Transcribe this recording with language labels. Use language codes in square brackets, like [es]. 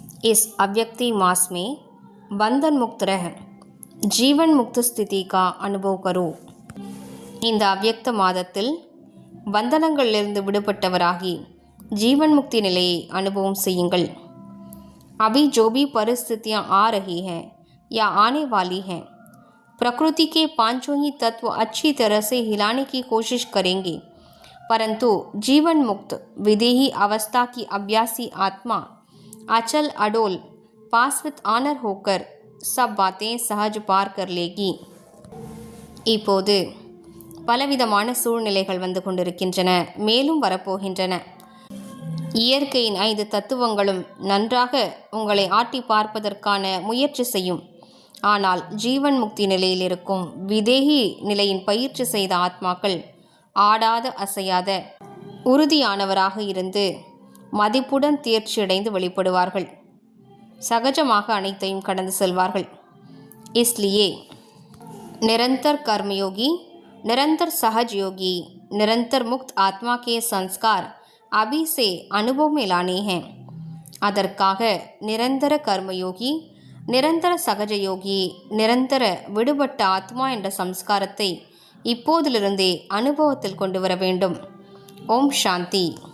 [hi] इस अव्यक्ति मास में बंधन मुक्त रह जीवन मुक्त स्थिति का अनुभव करो। [ta] இந்த அவ்யக்த மாதத்தில் பந்தனங்களிலிருந்து விடுபட்டவராகி जीवन मुक्ति நிலையை அனுபவம் செய்யுங்கள்। [hi] अभी जो भी परिस्थितियाँ आ रही हैं या आने वाली हैं, प्रकृति के पांचों ही तत्व अच्छी तरह से हिलाने की कोशिश करेंगे, परंतु जीवन मुक्त विदेही अवस्था की अभ्यासी आत्मा अचल अडोल पास विथ ऑनर होकर सब बातें सहज पार कर लेगी। [ta] இப்போது பலவிதமான சூழ்நிலைகள் வந்து கொண்டிருக்கின்றன, மேலும் வரப்போகின்றன। இயற்கையின் 5 தத்துவங்களும் நன்றாக உங்களை ஆட்டி பார்ப்பதற்கான முயற்சி செய்யும். ஆனால் ஜீவன் முக்தி நிலையில் இருக்கும் விதேகி நிலையின் பயிற்சி செய்த ஆத்மாக்கள் ஆடாத அசையாத உறுதியானவராக இருந்து மதிப்புடன் தேர்ச்சியடைந்து வெளிப்படுவார்கள்। சகஜமாக அனைத்தையும் கடந்து செல்வார்கள்। [hi] इसलिए निरंतर कर्मयोगी, निरंतर सहज योगी, निरंतर मुक्त आत्मा के संस्कार अभी से अनुभव में लाने हैं। [ta] அதற்காக நிரந்தர கர்மயோகி, நிரந்தர சகஜ யோகி, நிரந்தர விடுபட்ட ஆத்மா என்ற சம்ஸ்காரத்தை இப்போதிலிருந்தே அனுபவத்தில் கொண்டு வர வேண்டும்। ஓம் சாந்தி।